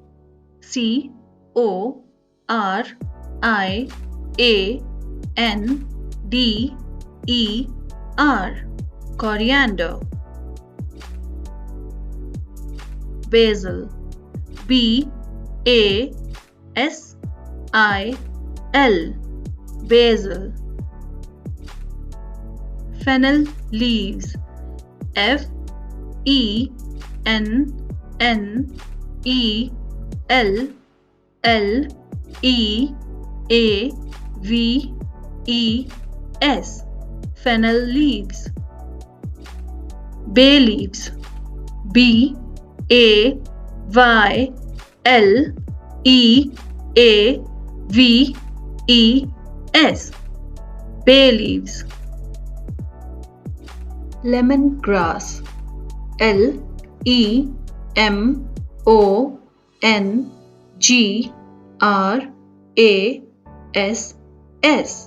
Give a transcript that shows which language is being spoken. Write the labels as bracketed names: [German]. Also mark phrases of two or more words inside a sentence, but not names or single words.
[English] C-O-R-I-A-N-D-E-R. Coriander. Basil. B-A-S-I-L. Basil. Fennel leaves. F-E-N-N-E-L-L-E-A-V-E-S. Fennel leaves. Bay leaves. B-A-Y-L-E-A-V-E-S. Bay leaves. Lemongrass. L-E-M-O-N-G-R-A-S-S.